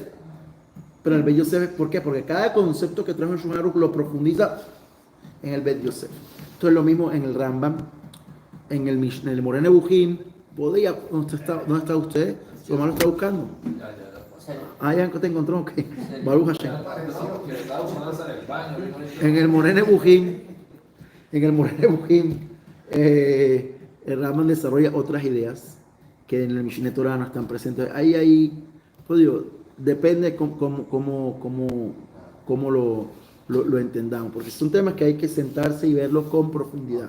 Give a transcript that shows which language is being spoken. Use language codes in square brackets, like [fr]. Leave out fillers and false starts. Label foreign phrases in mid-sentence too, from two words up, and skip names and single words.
[es] Pero el Bet Yosef, ¿por qué? Porque cada concepto que trae el Shulchan Aruch lo profundiza en el Bet Yosef. Entonces lo mismo en el Rambam, en el Moreh Nebuchim. ¿Dónde está usted? Su mamá lo está buscando. Ya te encontró, [he] ok. ברוך השם. [es] En el Moreh Nebuchim, el Rambam desarrolla otras ideas que en el Mishneh Torah no están presentes. Ahí, pues digo, depende cómo lo entendamos, porque son temas que hay que sentarse y verlos con profundidad.